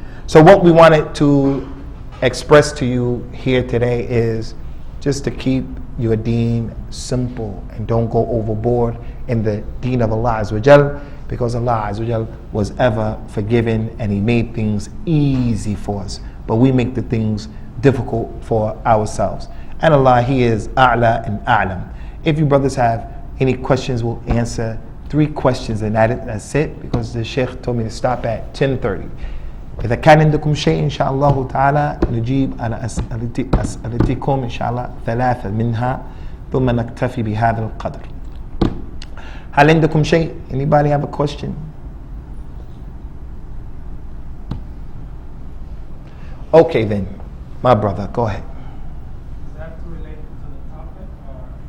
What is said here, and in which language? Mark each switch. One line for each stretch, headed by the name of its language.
English: So what we wanted to express to you here today is just to keep your deen simple and don't go overboard in the deen of Allah Azza wa Jal, because Allah Azza wa Jal was ever forgiving and He made things easy for us. But we make the things difficult for ourselves. And Allah, He is A'la and A'lam. If you brothers have any questions, we'll answer 3 questions and that's it, because the Sheikh told me to stop at 10:30.
Arabic: إذا كان عندكم شيء إن شاء الله تعالى نجيب على أسئلتكم إن شاء الله 3 منها ثم نكتفي بهذا القدر. هل عندكم شيء?
English: Anybody have a question? Okay then, my brother, go ahead. Does that have to relate to the topic or?